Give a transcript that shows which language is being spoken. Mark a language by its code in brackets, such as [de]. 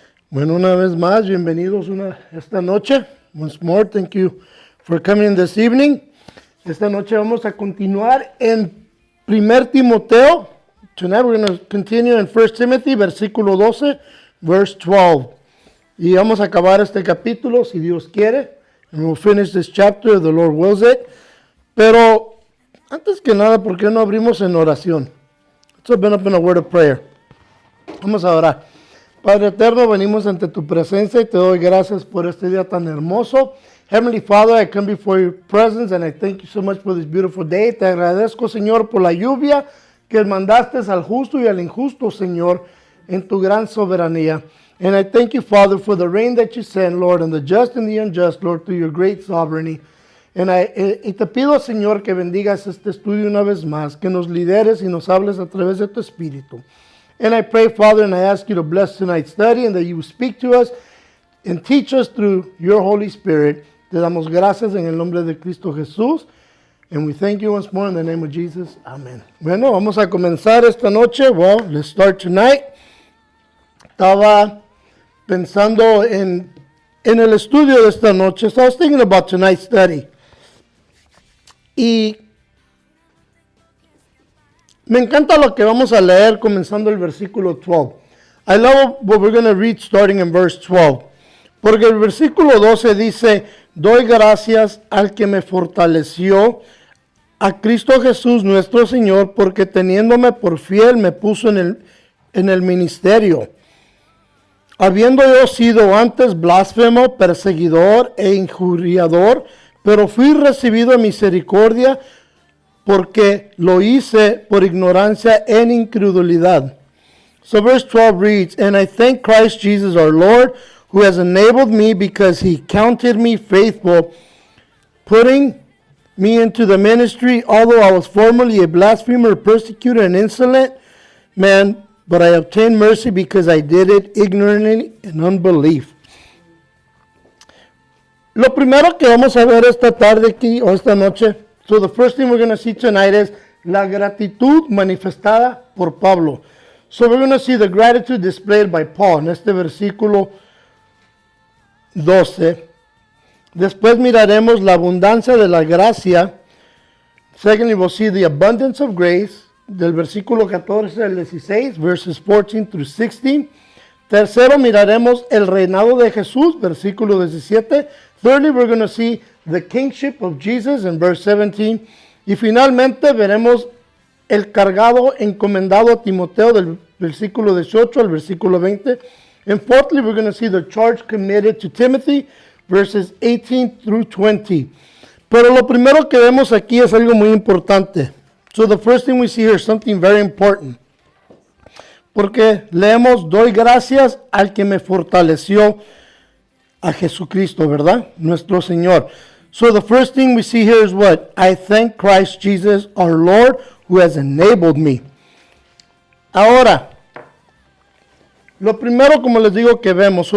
[es] Bueno, una vez más, bienvenidos esta noche. [en] Once more, thank you for coming this evening. [es] Esta noche vamos a continuar en 1 Timoteo. [en] Tonight we're going to continue in 1 Timothy, [es] versículo 12, [en] verse 12. [es] Y vamos a acabar este capítulo, si Dios quiere. [en] And we'll finish this chapter, the Lord wills it. [es] Pero, antes que nada, ¿por qué no abrimos en oración? [en] Let's open up in a word of prayer. [es] Vamos a orar. Padre eterno, venimos ante tu presencia y te doy gracias por este día tan hermoso. [en] Heavenly Father, I come before your presence and I thank you so much for this beautiful day. [es] Te agradezco, Señor, por la lluvia que mandaste al justo y al injusto, Señor, en tu gran soberanía. [en] And I thank you, Father, for the rain that you send, Lord, and the just and the unjust, Lord, through your great sovereignty. [es] Y te pido, Señor, que bendigas este estudio una vez más, que nos lideres y nos hables a través de tu Espíritu. [en] And I pray, Father, and I ask you to bless tonight's study and that you will speak to us and teach us through your Holy Spirit. [es] Te damos gracias en el nombre de Cristo Jesús. [en] And we thank you once more in the name of Jesus. Amen. [es] Bueno, vamos a comenzar esta noche. [en] Well, let's start tonight. [es] Estaba pensando en el estudio de esta noche. [en] So I was thinking about tonight's study. [es] Y me encanta lo que vamos a leer comenzando el versículo 12. [en] I love what we're going to read starting in verse 12. [es] Porque el versículo 12 dice, doy gracias al que me fortaleció, a Cristo Jesús nuestro Señor, porque teniéndome por fiel me puso en el ministerio. Habiendo yo sido antes blasfemo, perseguidor e injuriador, pero fui recibido en misericordia, porque lo hice por ignorancia en incredulidad. [en] So verse 12 reads, and I thank Christ Jesus our Lord, who has enabled me because he counted me faithful, putting me into the ministry, although I was formerly a blasphemer, persecutor, and insolent man, but I obtained mercy because I did it ignorantly in unbelief. [es] Lo primero que vamos a ver esta tarde aquí o esta noche, [en] so the first thing we're going to see tonight is [es] la gratitud manifestada por Pablo. [en] So we're going to see the gratitude displayed by Paul [es] en este versículo 12. Después miraremos la abundancia de la gracia. [en] Secondly, we'll see the abundance of grace [es] del versículo 14 al 16, [en] verses 14 through 16. [es] Tercero, miraremos el reinado de Jesús, versículo 17. [en] Thirdly, we're going to see the kingship of Jesus in verse 17. [es] Y finalmente veremos el cargado encomendado a Timoteo del versículo 18 al versículo 20. [en] And fourthly, we're going to see the charge committed to Timothy, verses 18 through 20. [es] Pero lo primero que vemos aquí es algo muy importante. [en] So the first thing we see here is something very important. [es] Porque leemos, doy gracias al que me fortaleció, a Jesucristo, ¿verdad? Nuestro Señor. [en] So the first thing we see here is what? I thank Christ Jesus our Lord who has enabled me. [es] Ahora, lo primero, como les digo, que vemos.